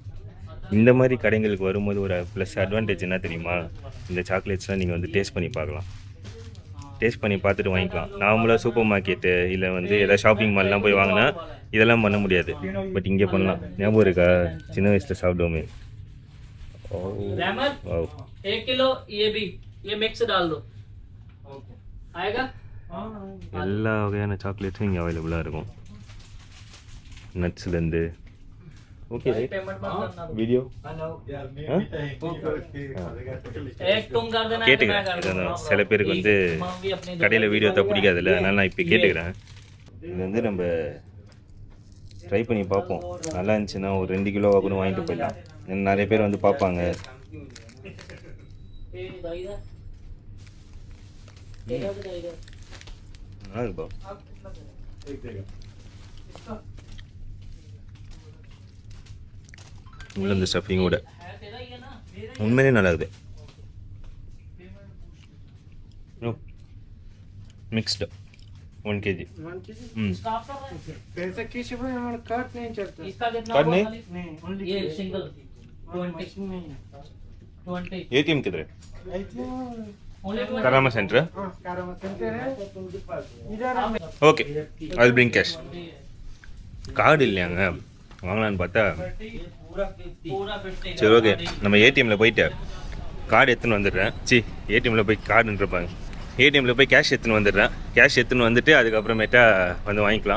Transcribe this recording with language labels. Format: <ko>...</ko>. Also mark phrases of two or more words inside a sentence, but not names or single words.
<ta>இந்த மாதிரி கடைங்களுக்கு வரும்போது ஒரு</ta> <en>plus advantage</en> <ta>என்ன தெரியுமா, இந்த சாக்லேட்ஸ்லாம் நீங்கள் வந்து டேஸ்ட் பண்ணி பார்க்கலாம். டேஸ்ட் பண்ணி பார்த்துட்டு வாங்கிக்கலாம். நார்மலாக</ta> <en>super market</en> <ta>இல்லை வந்து ஏதாவது</ta> <en>shopping mall</en> <ta>போய் வாங்கினா இதெல்லாம் பண்ண முடியாது. பட் இங்கே பண்ணலாம். ஞாபகம் இருக்கா, சின்ன வயசில் சாப்பிடுவோமே. वाओ</ta> <hi>1 किलो ये भी ये मिक्स डाल दो आएगा.</hi> <ta>எல்லா வகையான சாக்லேட்ஸும் இங்கே அவைலபிளாக இருக்கும், நட்ஸ்லேருந்து. ஓகே</ta> <hi>पेमेंट मत करना.</hi> <ta>வீடியோ</ta> <hi>एक तुम कर देना,</hi> <ta>கேட்டுக்கிறேன்.</ta> <hi>मैं कर दूंगा.</hi> <ta>சில பேருக்கு வந்து</ta> <hi>मम्मी अपनी</hi> <ta>கடையில் வீடியோ தான் பிடிக்காதுல்ல, அதனால் நான் இப்போ கேட்டுக்கிறேன். இது வந்து நம்ம ட்ரை பண்ணி பார்ப்போம். நல்லா இருந்துச்சுன்னா ஒரு 2 கிலோவாக கூட வாங்கிட்டு போயிடலாம். நிறைய பேர் வந்து பார்ப்பாங்க.</ta> <hi>ए इधर इधर</hi> <ta>ஆகுப்பா, உள்ள இந்த ஸ்டஃபிங்கோட</ta> <hi>है तेरा ही है ना.</hi> <ta>உண்மையிலே நல்லா இருக்குது. மிக்ஸ்டு 1 kg.</ta> <hi>स्टॉप कर रहा है. पैसा कैसे भाई हमारा कार्ड नहीं चलता. इसका कितना कार्ड हुआ नहीं? खाली? नहीं ओनली ये सिंगल 20 ATM किधर</hi> <en>I think</en> <hi>ओनली 20.</hi> <ta>கராமா சென்டர்.</ta> <hi>हां कारमा सेंटर है इधर</hi> <ta>ஓகே,</ta> <en>I will bring cash.</en> <ta>கார்டு இல்லையாங்க, வாங்கலான்னு பார்த்தா.</ta> <hi>पूरा 50.</hi> <ta>சரி ஓகே, நம்ம ஏடிஎம்மில் போயிட்டு கார்டு எடுத்துன்னு வந்துடுறேன். ஏடிஎம்மில் போய் கார்டுன்றப்பாங்க, ஏடிஎம்மில் போய் கேஷ் எடுத்துன்னு வந்துடுறேன். கேஷ் எடுத்துன்னு வந்துட்டு அதுக்கப்புறமேட்டா வந்து வாங்கிக்கலாம்.</ta>